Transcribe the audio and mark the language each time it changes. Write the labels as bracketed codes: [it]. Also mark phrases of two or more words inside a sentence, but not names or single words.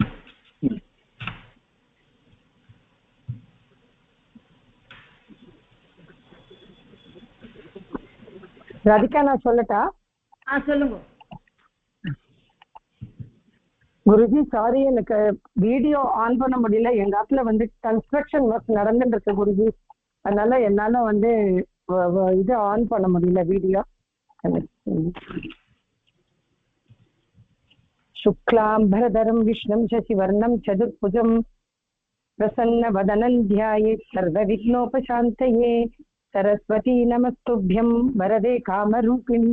[ta] ராதிகா நான் சொல்லட்டா? சொல்லுங்க குருஜி. சாரி, எனக்கு [en] video on [ta] பண்ண முடியல. எங்க ஆத்துல வந்து [en] construction work [ta] நடந்துட்டு இருக்கு குருஜி. அதனால என்னால வந்து இது ஆன் பண்ண முடியல வீடியோ. [sa] शुक्लाम्बरधरं विष्णुं शशिवर्णं चतुर्भुजं प्रसन्नवदनं ध्यायेत् सर्वविघ्नोपशान्तये। सरस्वती नमस्तुभ्यं वरदे कामरूपिणी।